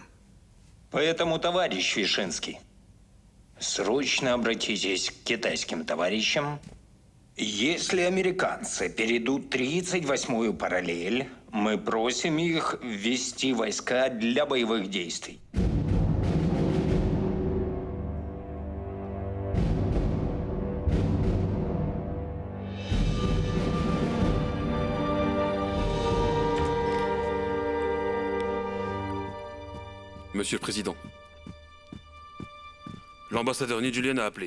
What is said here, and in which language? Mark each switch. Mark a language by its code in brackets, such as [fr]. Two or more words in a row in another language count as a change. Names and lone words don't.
[ru] Поэтому, товарищ Вишинский, срочно обратитесь к китайским товарищам. Если американцы перейдут 38-ю параллель, мы просим их ввести войска для боевых действий. [fr] Monsieur le Président, l'ambassadeur Ni Julian a appelé.